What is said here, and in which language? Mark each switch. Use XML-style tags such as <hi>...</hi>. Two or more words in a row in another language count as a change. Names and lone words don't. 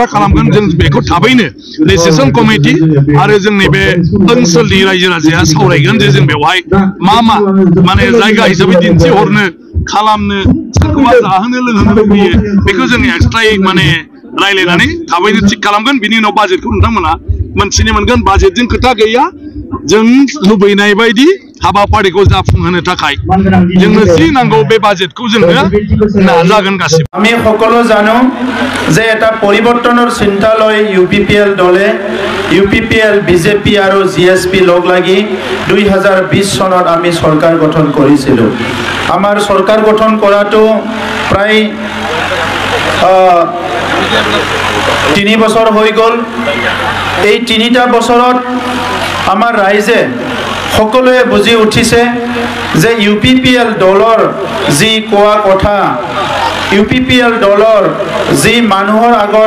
<brx>खालामगोन जों बेखौ थाबैनो</brx> <en>registration committee</en> <brx>आरो जोंनि बे ओनसोलनि रायजो राजाया सावरायगोन जे जों बेवहाय मा माने जायगा हिसाबै दिन्थिहरनो खालामनो सोरखौबा जाहोनो लोंहोनो लुबैयो बेखौ जों एक्सट्रायै माने रायलायनानै थाबैनो थिग खालामगोन बिनि उनाव बाजेटखौ नोंथांमोना मोनथिनो मोनगोन बाजेटजों खोथा गैया जों लुबैनाय बायदि हाबाफारिखौ जाफुंहोनो थाखाय जोंनो जि नांगौ बे बाजेटखौ जोंनो नाजागोन गासिबो</brx> <as>আমি সকলো জানো যে এটা পৰিৱৰ্তনৰ চিন্তা লৈ ইউপিপিএল দলে ইউপিপিএল বিজেপি আৰু জিএসপি লগ লাগি 2020 চনত আমি চৰকাৰ গঠন কৰিছিলোঁ আমাৰ চৰকাৰ গঠন কৰাটো প্ৰায় 3 বছৰ হৈ গ'ল এই 3টা বছৰত আমাৰ ৰাইজে সকলোৱে বুজি উঠিছে যে ইউপিপিএল দলৰ যি কোৱা কথা ইউপিপিএল দলৰ যি মানুহৰ আগত</as>